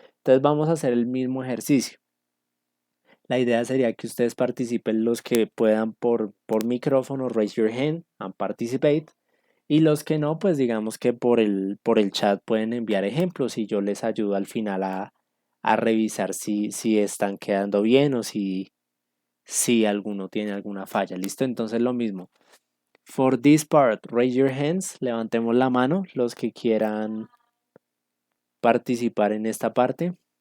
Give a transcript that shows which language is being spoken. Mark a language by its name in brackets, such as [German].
[Spanish] Entonces vamos a hacer el mismo ejercicio. La idea sería que ustedes participen los que puedan por micrófono, [English] raise your hand and participate. [Spanish] Y los que no, pues digamos que por el chat pueden enviar ejemplos y yo les ayudo al final a revisar si están quedando bien o si alguno tiene alguna falla. ¿Listo? Entonces lo mismo. [English] For this part, raise your hands. [Spanish] Levantemos la mano los que quieran participar en esta parte.